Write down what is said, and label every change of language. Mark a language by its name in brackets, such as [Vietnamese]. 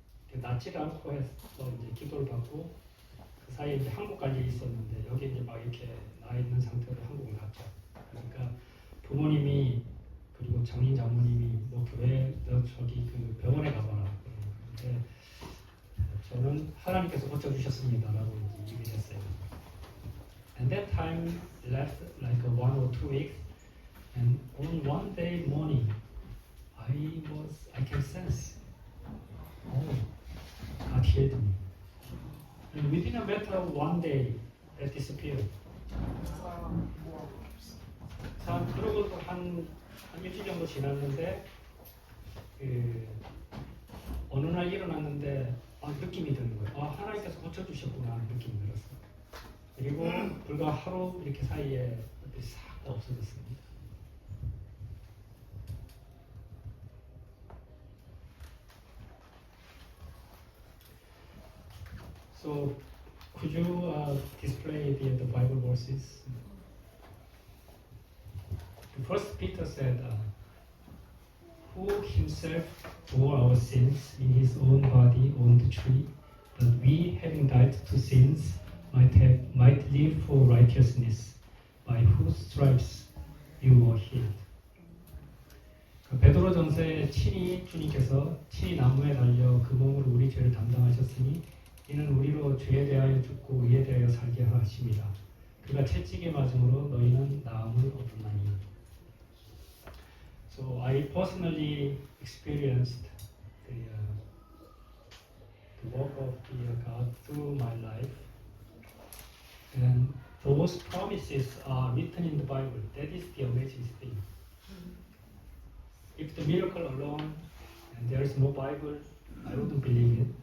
[Korean] 제가 낫지를 않고 해서 이제 기도를 받고 그 사이에 이제 한국 갈 일이 있었는데 여기 이제 막 이렇게 나 있는 상태로 한국을 갔죠. 그러니까 부모님이 그리고 장인 장모님이 너 교회 너 저기 그 병원에 가봐라. 근데 저는 하나님께서 고쳐주셨습니다라고 이제 얘기를 했어요. [English] And that time left like 1 or 2 weeks, and on one day morning, I can sense, oh, God healed me. And within a matter of 1 day, that disappeared. [Korean] 그러고 한 일주일 정도 지났는데 그 어느 날 일어났는데 느낌이 드는 거예요. 하나님께서 고쳐주셨구나 하는 느낌이 들었어요. 그리고 불과 하루 이렇게 사이에 싹 다 없어졌습니다. [English] So, could you display the Bible verses? First Peter said, who himself bore our sins in his own body on the tree, that we, having died to sins, might live for righteousness, by whose stripes you were healed. [Korean] 베드로전서에 친히 주님께서 친히 나무에 달려 그 몸으로 우리 죄를 담당하셨으니 이는 우리로 죄에 대하여 죽고 의에 대하여 살게 하십니다. 그가 채찍에 맞음으로 너희는 나음을 얻었나니. [English] So I personally experienced the work of God through my life, and those promises are written in the Bible. That is the amazing thing. If the miracle alone and there is no Bible, I wouldn't believe it.